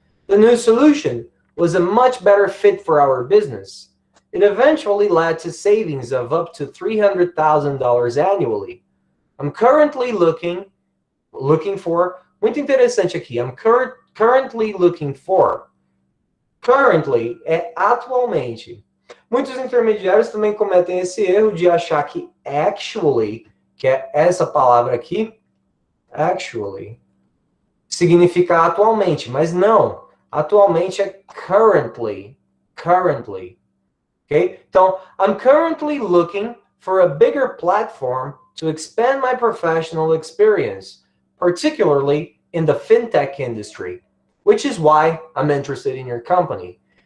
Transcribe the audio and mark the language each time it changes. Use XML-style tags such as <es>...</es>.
<en>The new solution was a much better fit for our business. It eventually led to savings of up to $300,000 annually. I'm currently looking for,</en> <pt>muito interessante aqui,</pt> <en>I'm currently looking for.</en> <pt>Currently é atualmente. Muitos intermediários também cometem esse erro de achar que actually, que é essa palavra aqui, actually, significa atualmente, mas não. Atualmente é currently.</pt> <en>Currently. Okay? Então, I'm currently looking for a bigger platform to expand my professional experience, particularly in the fintech industry, which is why I'm interested in your company.</en>